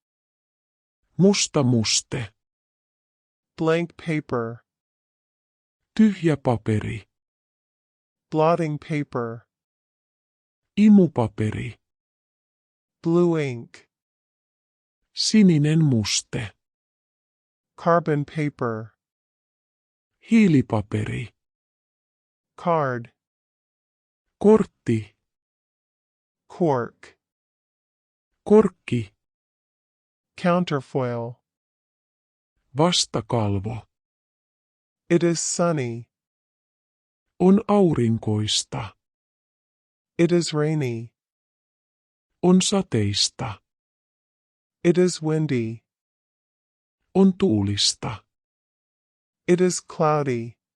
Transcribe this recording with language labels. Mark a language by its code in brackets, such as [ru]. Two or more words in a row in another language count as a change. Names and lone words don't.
[fi] musta muste, [en] blank paper, [fi] tyhjä paperi, [en] blotting paper, [fi] imupaperi, [en] blue ink, [fi] sininen muste, [en] carbon paper, [fi] hiilipaperi, [en] card, [fi] kortti, [en] cork, [fi] korkki, [en] counterfoil. [fi] vastakalvo, [en] It is sunny. [fi] on aurinkoista, [en] It is rainy. [fi] on sateista, [en] It is windy. [fi] on tuulista, [en] It is cloudy.